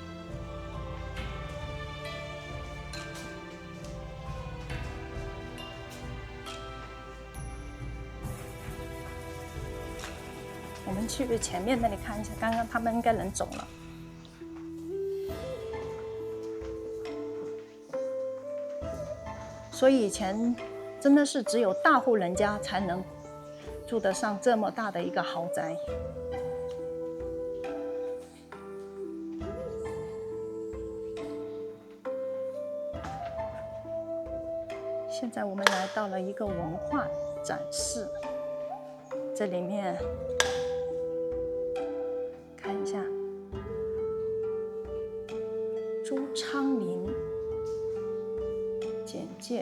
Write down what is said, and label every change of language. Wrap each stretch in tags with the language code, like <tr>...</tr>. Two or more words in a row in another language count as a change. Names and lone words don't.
<zh>我们去前面那裡看一下，刚刚他們應該能走了。所以以前真的是只有大戶人家才能住得上這麼大的一個豪宅。現在我們來到了一個文化展示，這裡面看一下朱昌齡簡介。</zh>